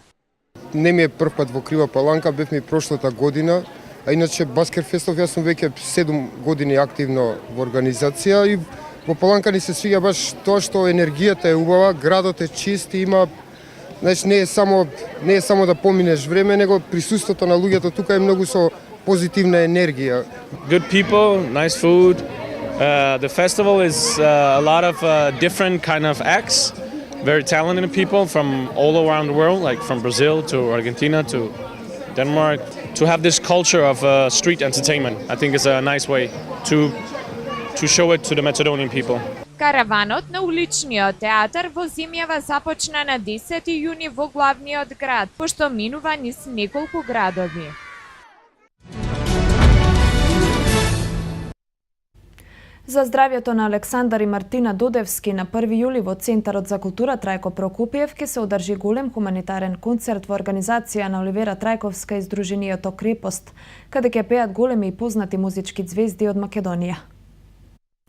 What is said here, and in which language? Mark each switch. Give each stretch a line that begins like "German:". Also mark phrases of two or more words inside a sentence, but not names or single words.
Macedonian: Не ми е прв пат во Крива Паланка, бевме прошлата година, а иначе Баскерфестов јас сум веќе 7 години активно во организација и во Паланка ни се свиѓа баш тоа што енергијата е убава, градот е чист и има, значи не е само да поминеш време, него присуството на луѓето тука е многу со позитивна енергија.
English: Good people, nice food. The festival is a lot of different kind of acts. Very talented people from all around the world, like from Brazil to Argentina to Denmark, to have this culture of street entertainment. I think it's a nice way to show it to the Macedonian people.
Macedonian: Караванот на уличниот театар во земјава започна на 10 јуни во главниот град, пошто минува низ неколку градови. За здравјето на Александар и Мартина Додевски на 1 јули во Центарот за култура Трајко Прокупиев ќе се одржи голем хуманитарен концерт во организација на Оливера Трајковска и Сдруженијето Крепост, каде ќе пеат големи и познати музички ѕвезди од Македонија.